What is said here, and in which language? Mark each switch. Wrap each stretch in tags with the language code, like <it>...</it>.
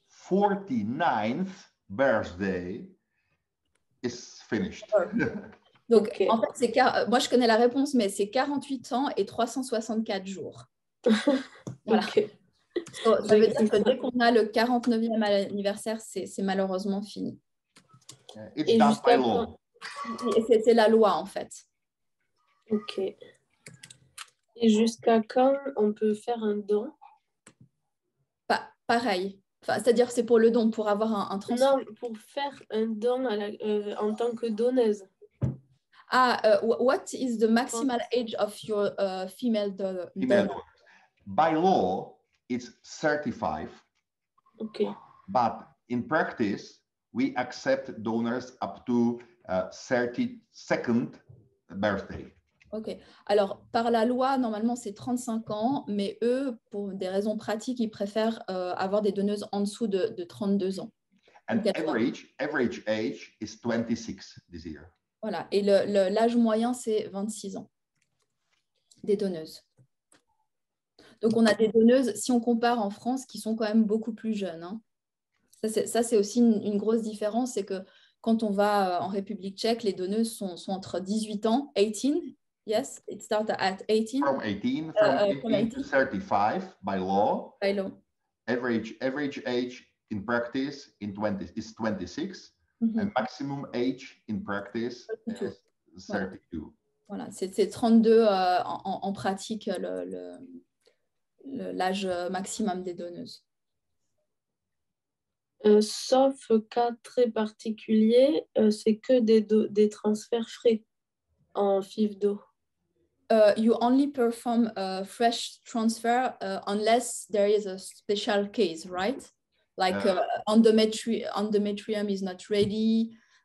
<en>49th birthday is finished.</en> <fr>Donc, Okay. en fait, moi, je connais la réponse, mais c'est 48 ans et 364 jours. Voilà. Okay. So, ça veut dire que dès qu'on a le 49e anniversaire, c'est malheureusement fini.</fr> <en>It's done by law.</en> <fr>C'est la loi, en fait. Ok. Et jusqu'à quand on peut faire un don? Pareil. Enfin, c'est-à-dire, c'est pour le don, pour avoir un transfert. Non, pour faire un don en tant que donneuse.</fr> <en>What is the maximal age of your female donor? By law, it's 35. Okay. But in practice, we accept donors up to 32nd birthday. Ok.</en> <fr>Alors, par la loi, normalement, c'est 35 ans, mais eux, pour des raisons pratiques, ils préfèrent avoir des donneuses en dessous de 32 ans.</fr> <en>And average age is 26 this year.</en> <fr>Voilà. Et l'âge moyen, c'est 26 ans des donneuses. Donc, on a des donneuses, si on compare en France, qui sont quand même beaucoup plus jeunes. Hein. Ça, c'est aussi une grosse différence, c'est que quand on va en République tchèque, les donneuses sont entre 18 ans, 18,</fr> <en>yes, it starts at 18. From 18 to 35 by law. By law. Average age in practice is 26, and maximum age in practice is 32.</en> <fr>Voilà, c'est 32 en pratique l'âge maximum des donneuses. Sauf cas très particulier, c'est que des transferts frais en FIVDO.</fr> <en>You only perform a fresh transfer unless there is a special case, right? Like endometrium is not ready.</en>